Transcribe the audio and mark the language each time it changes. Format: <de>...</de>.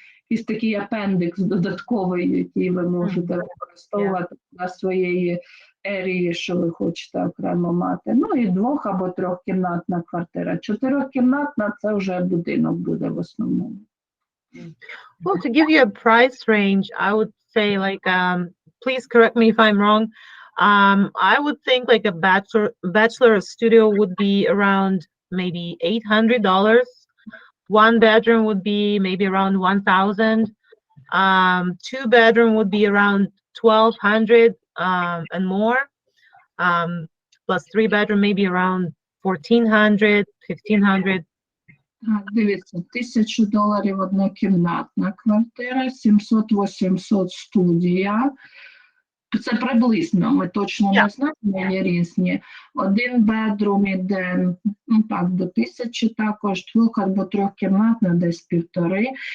<uk>якийсь такий апендикс додатковий, який ви можете використовувати для своєї ерії, що ви хочете окремо мати. Ну і 2- або 3-кімнатна квартира. 4-кімнатна – це вже будинок буде в основному.</uk> <en>Well, to give you a price range, I would say like, please correct me if I'm wrong. I would think like a bachelor studio would be around maybe $800. 1-bedroom would be maybe around 1,000. 2-bedroom would be around 1,200 and more. Plus 3-bedroom maybe around 1,400, 1,500.</en> <uk>Дивіться, $1,000 однокімнатна квартира, 700-800 студія. Це приблизно, ми точно не знаємо, є різні. 1-bedroom іде, ну так, до 1,000 також, 2- або 3-кімнатна, десь 1,5.</uk>